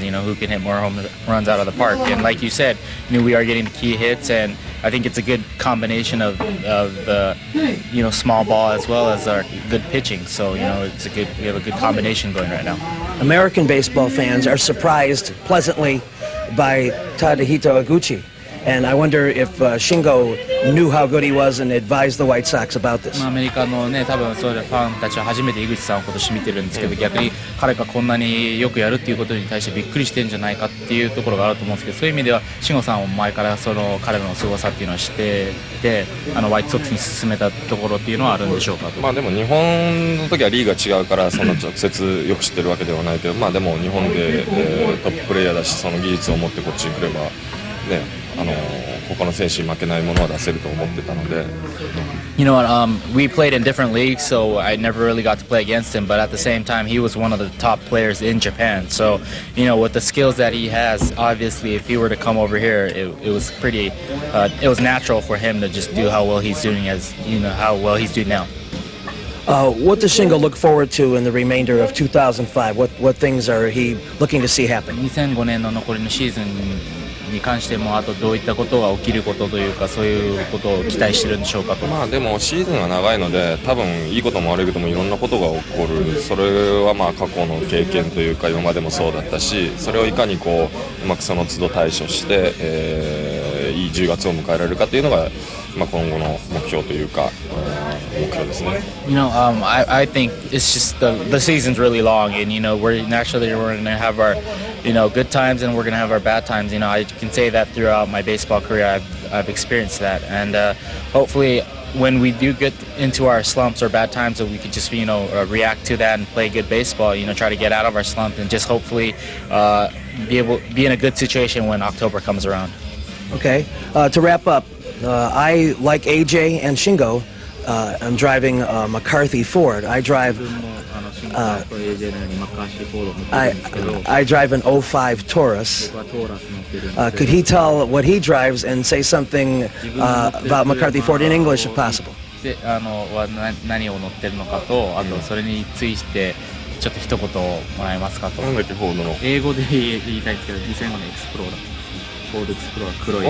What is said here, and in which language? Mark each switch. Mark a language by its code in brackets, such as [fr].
[en] Who can hit more home runs out of the park? And like you said, we are getting the key hits, and I think it's a good combination of the small ball as well as our good pitching. So we have a good combination going right now. American baseball fans are surprised pleasantly by Tadahito Iguchi. And I wonder if Shingo knew how good he was and advised the White Sox about this. [ja] アメリカのね、多分そういうファンたちは初めて井口さんを今年見てるんですけど、逆に彼がこんなによくやるっていうことに対してびっくりしてるんじゃないかっていうところがあると思うんですけど、そういう意味では慎吾さんも前からその彼の凄さっていうのは知ってて、ホワイトソックスに進めたところっていうのはあるんでしょうかと。でも日本の時はリーが違うからそんな直接よく知ってるわけではないけど、でも日本で、トッププレーヤーだしその技術を持ってこっちに来ればね。他の選手に負けないものは出せると思ってたので。 [en] You know what? We played in different leagues, so I never really got to play against him. But at the same time, he was one of the top players in Japan. So, with the skills that he has, obviously, if he were to come over here, it was pretty. It was natural for him to just do how well he's doing how well he's doing now. What does Shingo look forward to in the remainder of 2005? What things are he looking to see happen? [ja] 2005年の残りのシーズンに関してもあとどういったことが起きることというかそういうことを期待してるんでしょうかと。でもシーズンが長いので多分いいことも悪いこともいろんなことが起こる。それは過去の経験というか今までもそうだったし、それをいかにうまくその都度対処して、いい10月を迎えられるかというのが、今後の目標というか、目標ですね。 [en] I think it's just the season's really long, and we're going to have our good times and we're going to have our bad times. I can say that throughout my baseball career I've experienced that, and hopefully when we do get into our slumps or bad times, that we could just react to that and play good baseball. Try to get out of our slump and just hopefully be in a good situation when October comes around. Okay, to wrap up, I, like AJ and Shingo, I'm driving McCarthy Ford. I drive I drive an 05 Taurus. Could he tell what he drives and say something about McCarthy Ford in English if possible? [ja] で何を乗ってるのかと、あとそれについてちょっと一言もらえますかと。なんだっけフォードの。英語で言いたいんですけど、2005年エクスプローラー。フォードエクスプローラー黒い。